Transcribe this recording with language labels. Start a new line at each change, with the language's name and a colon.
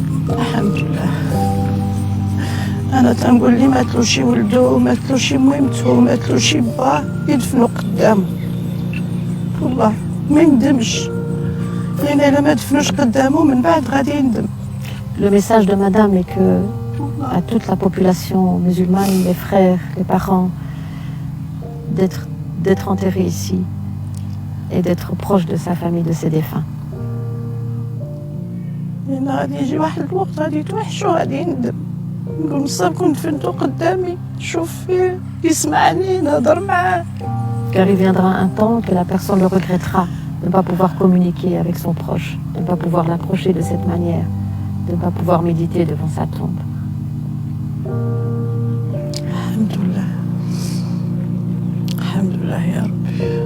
Arabic: الحمد لله. انا تنقول لي ماتلوش ولدو، ماتلوش ميمتو، ماتلوش باه، يدفنوا قدامه. والله ما يندمش، لان الا ما دفنوش قدامه من بعد غادي يندم.
French: Le message de madame est que à toute la population musulmane, les frères, les parents, d'être enterrés ici et d'être proche de sa famille, de ses défunts.
Arabic: لان غادي يجي واحد الوقت غادي يتوحش وغادي يندم، نقول نصاب كنت دفنتو قدامي، نشوف فيه، يسمعني، نهضر معاه.
French: Car il viendra un temps que la personne le regrettera de ne pas pouvoir communiquer avec son proche, de ne pas pouvoir l'approcher de cette manière, de ne pas pouvoir méditer devant sa tombe.
Arabic: Alhamdulillah. Alhamdulillah ya Rabbi.